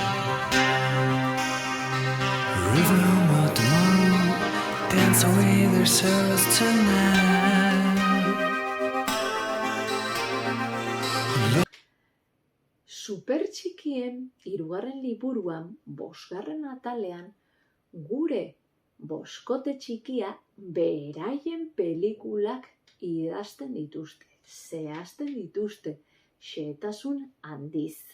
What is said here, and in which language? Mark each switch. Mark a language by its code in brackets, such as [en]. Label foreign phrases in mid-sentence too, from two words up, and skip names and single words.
[en] River of tomorrow, dance away their sorrows tonight. [eu] Supertxikien 3. liburuan, 5. atalean, gure boskote txikia beraien pelikulak idazten dituzte, zehazten dituzte, xehetasun handiz.